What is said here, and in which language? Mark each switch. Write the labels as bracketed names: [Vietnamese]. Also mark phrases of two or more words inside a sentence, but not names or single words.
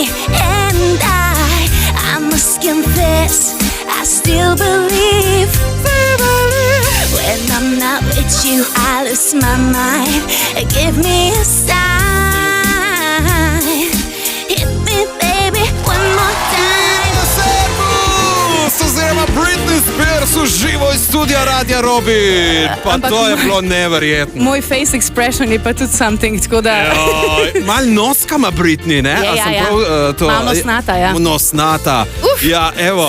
[English] And I must confess, I still believe. When I'm not with you, I lose my mind. Give me a sign. Hit me, baby, one more time. [Slovenian] Oziroma Britney Spears v živo iz studia Radia Robin. Pa Ampak to je bilo neverjetno. Moj [English] face expression [Slovenian] je pa tudi something, tako da... Mal noska ima Britney, ne? Ja, A ja, sem ja. prav, Malo nosnata, ja. Nosnata. Ja, evo.